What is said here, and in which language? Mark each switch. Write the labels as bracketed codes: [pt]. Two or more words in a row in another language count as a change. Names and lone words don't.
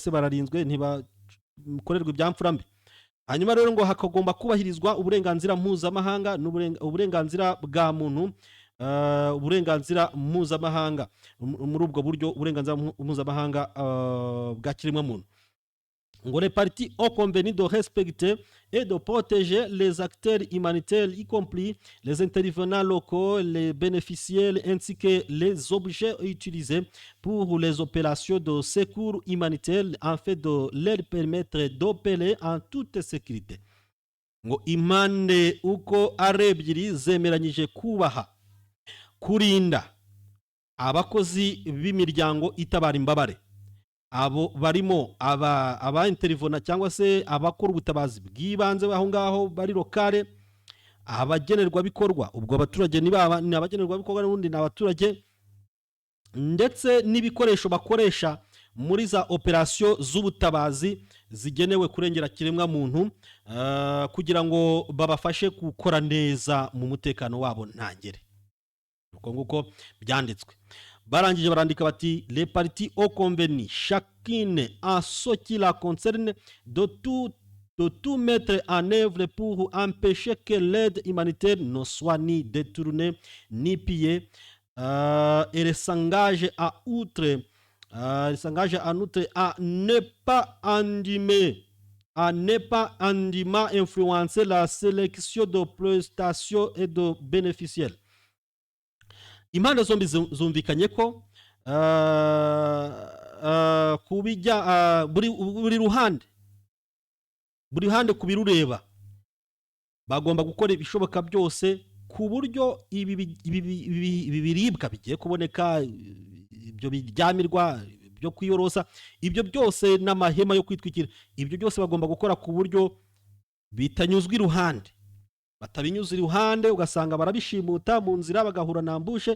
[rw] Ariko se bararinzwe bikorerwa ibyamfura mbi. Hanyuma rero ngo hakagomba kubahirizwa uburenganzira mpuzamahanga uburenganzira bwa muntu, uburenganzira mpuzamahanga muri ubwo buryo uburenganzira mpuzamahanga bwa kiremwa muntu. [fr] ngo les parties ont convenu de respecter et de protéger les acteurs humanitaires, y compris les intervenants locaux, les bénéficiaires, ainsi que les objets utilisés pour les opérations de secours humanitaire, afin de leur permettre d'opérer en toute sécurité. [rw] ngo impande uko ari ebyiri zemeranyije kubaha, kurinda abakozi b'imiryango itabara imbabare, abo barimo aba interivona cyangwa se abakora ubutabazi bw'ibanze aho ngaho bari lokale, abagenerwa bikorwa, ubwo abaturage ni abagenerwa bikorwa n'ubundi ni abaturage, ndetse n'ibikoresho bakoresha muri za operasiyo z'ubutabazi zigenewe kurengera kiremwa muntu, kugira ngo babafashe gukora neza mu mutekano wabo ntangere. uko nguko byanditswe. Barangije barandika bati [fr] les parties ont convenu chacune en ce qui la concerne de tout mettre en œuvre pour empêcher que l'aide humanitaire ne soit ni détournée ni pillée, et s'engage en outre à ne pas indûment influencer la sélection de prestations et de bénéficiaires. [rw] Impande zombi zumvikanye ko kubijya buri ruhande kubirureba bagomba gukora ibishoboka byose ku buryo ibi biribwa bigiye kuboneka, ibyo biryamirwa, byo kwiyorosa, ibyo byose n'amahema yo kwitwikira, ibyo byose bagomba gukora ku buryo bitanyuzwa iruhande, batabinyuza iruhande ugasanga barabishimuta mu nzira bagahura na ambushe.